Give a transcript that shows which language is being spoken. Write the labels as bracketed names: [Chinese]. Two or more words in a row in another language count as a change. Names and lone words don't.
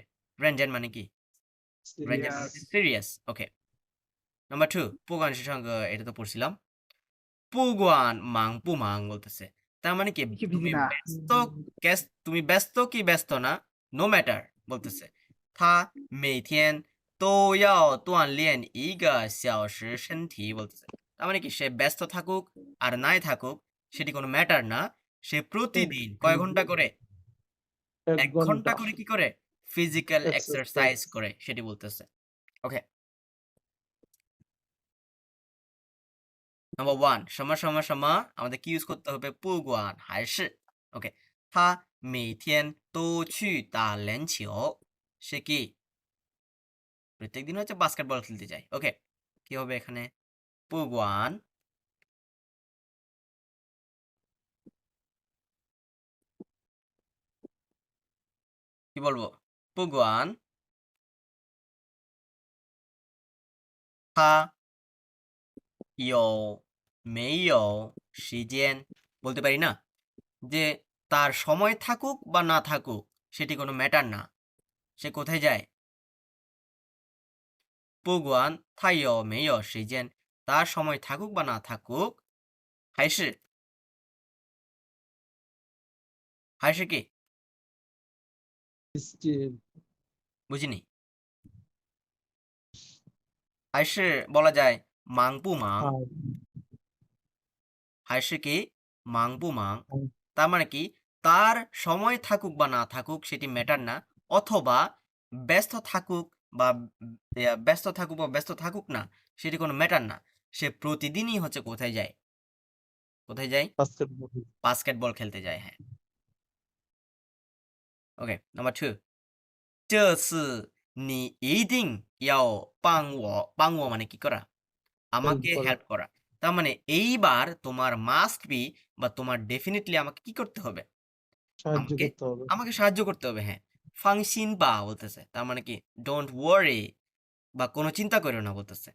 [Bangla] রেনজেন মানে কি রেনজেন মানে [English] Yes. [Bangla] সিরিয়াস। ওকে, নাম্বার 2 পুগুয়ান সঙ্গে এটা তো পড়ছিলাম। [Chinese] 不管忙不忙 [Bangla] বলতেছে, তার মানে কি কি তুমি বুঝি না ব্যস্ত, তুমি ব্যস্ত কি ব্যস্ত না [English] no matter [Bangla] বলতেছে। [Chinese] 他每天都要锻炼一个小时身体 [Bangla] বলতেছে, তার মানে কি সে ব্যস্ত থাকুক আর নাই থাকুক সেটি কোনো ম্যাটার না, সে প্রতিদিন কয় ঘন্টা করে এক 1 ঘন্টা ঘন্টা করে কি করে ফিজিক্যাল এক্সারসাইজ এক্সারসাইজ করে সেটি বলতেছে। ওকে, নাম্বার 1 [Chinese] 什么什么什么 [Bangla] আমাদের কি ইউজ করতে হবে [Chinese] 不管还是 [Bangla] ওকে, [Chinese] 他每天都去打篮球 [Bangla] সে কি প্রত্যেকদিন হচ্ছে বাস্কেটবল খেলতে যায়। ওকে, কি হবে এখানে 不管 কি বলবো [Chinese] 不管他有没有时间 [Bangla] বলতে পারি না যে তার সময় থাকুক বা না থাকুক সেটি কোনো ম্যাটার না, সে কোথায় যায় [Chinese] 不管他有没有时间 [Bangla] তার সময় থাকুক বা না থাকুক [Chinese] 还是还是 [Bangla] কি স্টিল বুঝিনি, 还是 বলা যায় [Chinese] 忙不忙 [Bangla] আর [Chinese] 还是কি 忙不忙, [Bangla] তার মানে কি তার সময় থাকুক বা না থাকুক সেটি ম্যাটার না, অথবা ব্যস্ত থাকুক বা ব্যস্ত থাকুক না সেটি কোনো ম্যাটার না, সে প্রতিদিনই হচ্ছে কোথায় যায়, কোথায় যায় বাস্কেটবল বাস্কেটবল খেলতে যায়। হ্যাঁ, ওকে, নাম্বার 2 [Chinese] 这次你一定要帮我帮我 [Bangla] মানে কি করা আমাকে করা হেল্প করা, তার মানে এইবার তোমার [English] must be [Bangla] বা তোমার ডেফিনেটলি আমাকে কি করতে হবে সাহায্য আমাকে করতে হবে আমাকে সাহায্য করতে হবে। হ্যাঁ, [Chinese] 放心吧 [Bangla] বলতেছে, তার মানে কি [English] don't worry [Bangla] বা কোনো চিন্তা করো না বলতেছে।